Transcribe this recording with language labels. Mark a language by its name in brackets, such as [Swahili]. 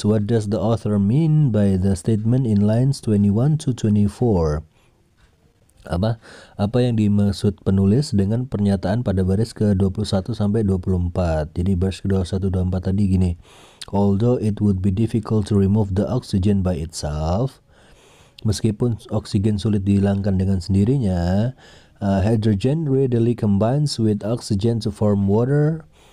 [English] What does the author mean by the statement in lines 21 to 24? [Indonesian] Apa yang dimaksud penulis dengan pernyataan pada baris ke-21 sampai 24. Jadi baris ke-21 24 tadi gini. [English] Although it would be difficult to remove the oxygen by itself, [Indonesian] meskipun oksigen sulit dihilangkan dengan sendirinya, [English] hydrogen readily combines with oxygen to form water.